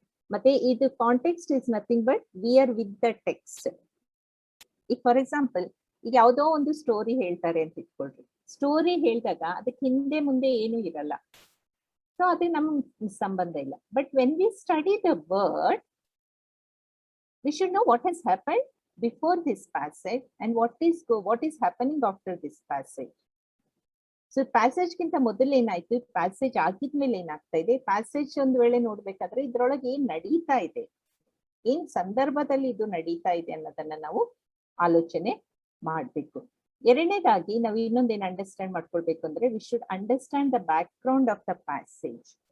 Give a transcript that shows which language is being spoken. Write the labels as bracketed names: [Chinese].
[Kannada] ಮತ್ತೆ ಇದು [English] Context is nothing but we are with the text. [Kannada] ಈಗ [English] for example, [Kannada] ಈಗ ಯಾವ್ದೋ ಒಂದು ಸ್ಟೋರಿ ಹೇಳ್ತಾರೆ ಅಂತ ಇಟ್ಕೊಳ್ರಿ. ಸ್ಟೋರಿ ಹೇಳಿದಾಗ ಅದಕ್ಕೆ ಹಿಂದೆ ಮುಂದೆ ಏನು ಇರಲ್ಲ, ಸೊ ಅದೇ ನಮ್ಗೆ ಸಂಬಂಧ ಇಲ್ಲ. [English] But when we study the word, we should know what has happen before this passage and what is happening after this passage. [Kannada] So passage ಗಿಂತ ಮೊದಲು ಏನಾಯ್ತು, ಪ್ಯಾಸೇಜ್ ಆಗಿದ್ಮೇಲೆ ಏನಾಗ್ತಾ ಇದೆ, ಪ್ಯಾಸೇಜ್ ಒಂದ್ ವೇಳೆ ನೋಡ್ಬೇಕಾದ್ರೆ ಇದ್ರೊಳಗೆ ಏನ್ ನಡೀತಾ ಇದೆ, ಏನ್ ಸಂದರ್ಭದಲ್ಲಿ ಇದು ನಡೀತಾ ಇದೆ ಅನ್ನೋದನ್ನ ನಾವು ಆಲೋಚನೆ ಮಾಡ್ಬೇಕು. ಎರಡನೇದಾಗಿ ನಾವು ಇನ್ನೊಂದೇನ್ ಅಂಡರ್ಸ್ಟ್ಯಾಂಡ್ ಮಾಡ್ಕೊಳ್ಬೇಕು ಅಂದ್ರೆ, [English] We should understand the background of the passage.